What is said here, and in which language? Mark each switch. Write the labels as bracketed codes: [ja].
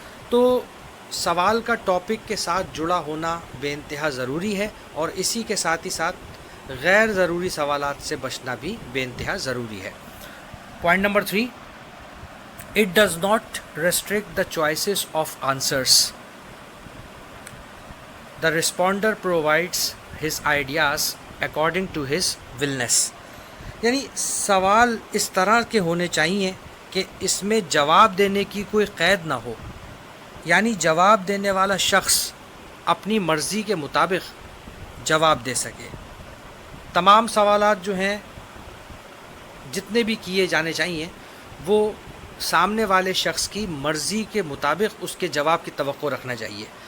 [ur] تو سوال کا ٹاپک کے ساتھ جڑا ہونا بے انتہا ضروری ہے، اور اسی کے ساتھ ہی ساتھ غیر ضروری سوالات سے بچنا بھی بے انتہا ضروری ہے. [en] Point number 3، it does not restrict the choices of answers. The responder provides his ideas according to his willness. [ur] یعنی سوال اس طرح کے ہونے چاہیے کہ اس میں جواب دینے کی کوئی قید نہ ہو، یعنی جواب دینے والا شخص اپنی مرضی کے مطابق جواب دے سکے. تمام سوالات جو ہیں جتنے بھی کیے جانے چاہیے وہ سامنے والے شخص کی مرضی کے مطابق اس کے جواب کی توقع رکھنا چاہیے.